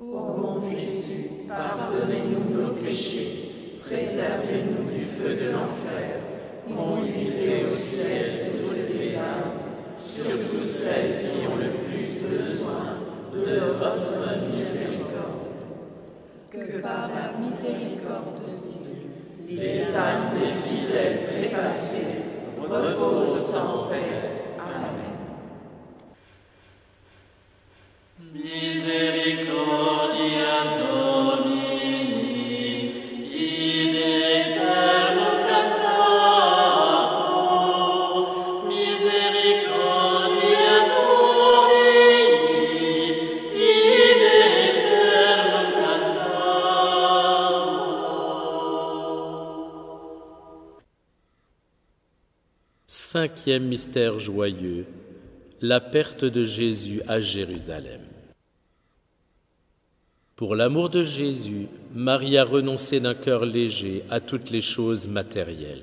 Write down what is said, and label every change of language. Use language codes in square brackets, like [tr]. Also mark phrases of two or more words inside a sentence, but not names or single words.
[fr] Ô mon Jésus, pardonnez-nous nos péchés, préservez-nous du feu de l'enfer, conduisez au ciel toutes les âmes, surtout celles qui ont le plus besoin de votre miséricorde. Que par la miséricorde de Dieu, les âmes des fidèles trépassés reposent en paix. Amen. [la] Misericordias Domini, in aeternum cantator, misericordias Domini, in aeternum cantator. [fr] Cinquième mystère joyeux, la perte de Jésus à Jérusalem. Pour l'amour de Jésus, Marie a renoncé d'un cœur léger à toutes les choses matérielles.